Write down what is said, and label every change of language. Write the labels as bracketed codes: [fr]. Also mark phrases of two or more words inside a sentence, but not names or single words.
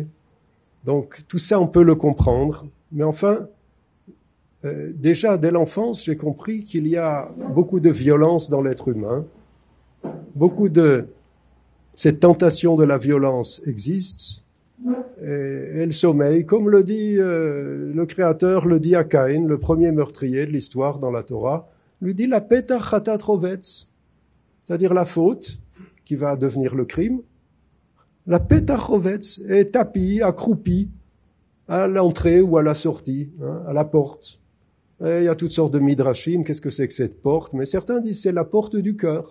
[fr] Donc tout ça, on peut le comprendre. Mais enfin, déjà dès l'enfance, j'ai compris qu'il y a beaucoup de violence dans l'être humain. Cette tentation de la violence existe. Et elle sommeille, comme le dit le Créateur, le dit à Caïn, le premier meurtrier de l'histoire dans la Torah, lui dit [he] לפתח חטאת רובץ, [fr] c'est-à-dire la faute, qui va devenir le crime. [he] לפתח רובץ [fr] est tapie, accroupie, à l'entrée ou à la sortie, hein, à la porte. Et il y a toutes sortes de midrashim, qu'est-ce que c'est que cette porte? Mais certains disent c'est la porte du cœur.